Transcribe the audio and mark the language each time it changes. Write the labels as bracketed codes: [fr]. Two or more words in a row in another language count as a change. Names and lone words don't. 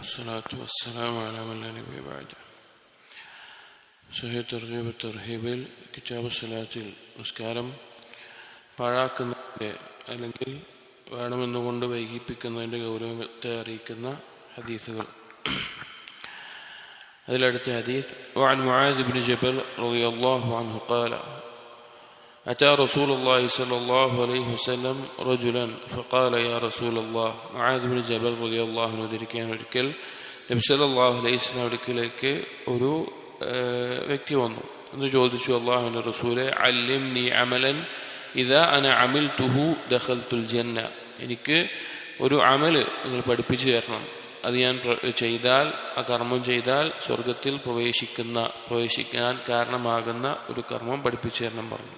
[ar] والصلاة والسلام على من لا نبي بعده. [ml] സഹീഹ് തർഗീബ് തർഹീബിൽ കിതാബ് സ്വലാത്തിൽ നിസ്കാരം പാഴാക്കുന്നതിൻ്റെ അല്ലെങ്കിൽ വേണമെന്നുകൊണ്ട് വൈകിപ്പിക്കുന്നതിൻ്റെ ഗൗരവത്തെ അറിയിക്കുന്ന ഹദീസുകൾ. അതിലടുത്ത ഹദീസ് [ar] وعن معاذ بن جبل رضي الله عنه قال أتى رسول الله صلى الله عليه وسلم رجلا فقال يا رسول الله. معاذ بن جبل رضي الله عنه [ml] ധരിക്കാൻ ഒരിക്കൽ നബി [ar] صلى الله عليه وسلم [ml] അടുക്കലേക്ക് ഒരു വ്യക്തി വന്നു. എന്ന് ചോദിച്ചു, അല്ലാഹുവിന്റെ റസൂലേ, [ar] علمني عملا إذا أنا عملته دخلت الجنة. [ml] എനിക്ക് ഒരു അമല് നിങ്ങൾ പഠിപ്പിച്ചു തരണം, അത് ഞാൻ ചെയ്താൽ, ആ കർമ്മം ചെയ്താൽ സ്വർഗത്തിൽ പ്രവേശിക്കാൻ കാരണമാകുന്ന ഒരു കർമ്മം പഠിപ്പിച്ചു തരണം പറഞ്ഞു.